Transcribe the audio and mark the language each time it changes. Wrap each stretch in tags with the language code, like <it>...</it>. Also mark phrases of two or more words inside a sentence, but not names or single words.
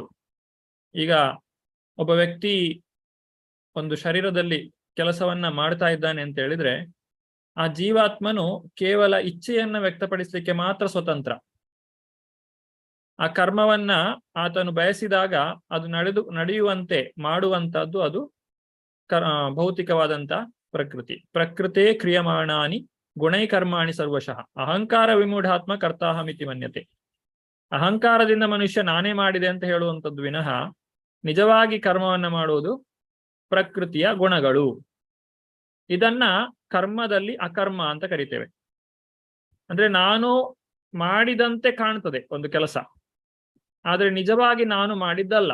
<kn>ಈಗ ಒಬ್ಬ ವ್ಯಕ್ತಿ ಒಂದು ಶರೀರದಲ್ಲಿ ಕೆಲಸವನ್ನ ಮಾಡ್ತಾ ಇದ್ದಾನೆ ಅಂತ ಹೇಳಿದ್ರೆ ಆ ಜೀವಾತ್ಮನು ಕೇವಲ ಇಚ್ಛೆಯನ್ನ ವ್ಯಕ್ತಪಡಿಸಲಿಕ್ಕೆ ಮಾತ್ರ ಸ್ವತಂತ್ರ. ಆ ಕರ್ಮವನ್ನ ಆತನು ಬಯಸಿದಾಗ ಅದು ನಡೆಯುವಂತೆ ಮಾಡುವಂತದ್ದು ಅದು ಭೌತಿಕವಾದಂತ ಪ್ರಕೃತಿ.</kn> <sa>ಪ್ರಕೃತೇ ಕ್ರಿಯಮಾಣಾನಿ ಗುಣೈ ಕರ್ಮಾಣಿ ಸರ್ವಶಃ ಅಹಂಕಾರ ವಿಮೂಢಾತ್ಮ ಕರ್ತಾಹಮಿತಿ ಮನ್ಯತೆ.</sa> <kn>ಅಹಂಕಾರದಿಂದ ಮನುಷ್ಯ ನಾನೇ ಮಾಡಿದೆ ಅಂತ ಹೇಳುವಂಥದ್ದು ವಿನಃ ನಿಜವಾಗಿ ಕರ್ಮವನ್ನ ಮಾಡುವುದು ಪ್ರಕೃತಿಯ ಗುಣಗಳು. ಇದನ್ನ ಕರ್ಮದಲ್ಲಿ ಅಕರ್ಮ ಅಂತ ಕರಿತೇವೆ. ಅಂದ್ರೆ ನಾನು ಮಾಡಿದಂತೆ ಕಾಣ್ತದೆ ಒಂದು ಕೆಲಸ, ಆದ್ರೆ ನಿಜವಾಗಿ ನಾನು ಮಾಡಿದ್ದಲ್ಲ.</kn>